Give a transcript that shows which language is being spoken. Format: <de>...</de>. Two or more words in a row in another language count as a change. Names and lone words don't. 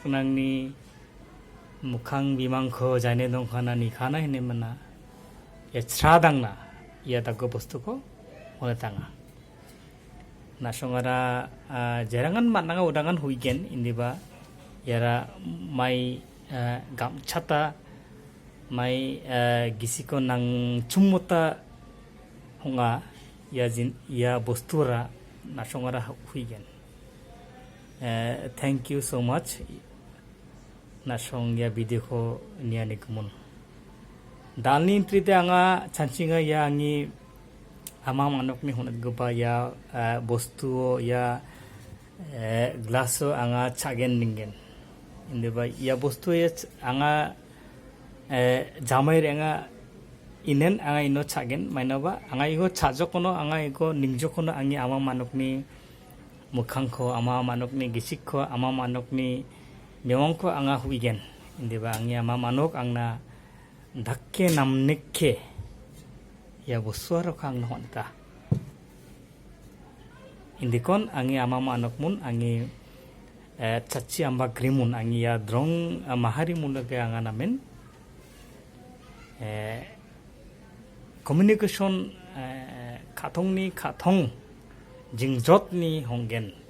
<grt>nangni mukhang bimang kho jane dongkhana ni khana hine mana ya chradangna ya dago bostu ko honatanga nasongara jerangan mananga udangan huigen indiba yara mai gamchata mai gisiko nang chummuta honga ya bostura nasongara huigen</grt> <en>thank you so much</en> <grt>nasong ya video ko niani kumun dalni trite anga chancinga ya angi ama manok ni honat gopa ya bostu ya glaso anga chagen ningen inde ba ya bostu ya anga jamai renga inen anga ino chagen maina ba anga igo chajokono anga igo ningjokono angi ama manok ni mukhangko ama manok ni gisikko ama manok ni memongko anga huigen inde ba angi ama manok angna dakke namnekke ya bosuaro kang honta indikon angi ama manok mun angi chachi amba grimun angi ya drong mahari mulage anga namen communication kathongni kathong jingjotni honggen donga.</grt>